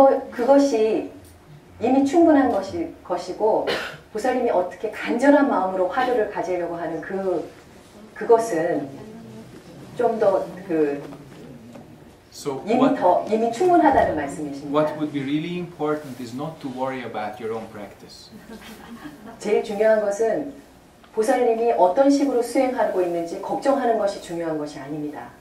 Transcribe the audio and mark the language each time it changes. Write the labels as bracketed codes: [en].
[ko] 그것이 이미 충분한 것이고 보살님이 어떻게 간절한 마음으로 화두를 가지려고 하는 그것은 좀 더 [en] So [ko] 이미 충분하다는 말씀이십니다. [en] what would be really important is not to worry about your own practice. [ko] 제일 중요한 것은 보살님이 어떤 식으로 수행하고 있는지 걱정하는 것이 중요한 것이 아닙니다.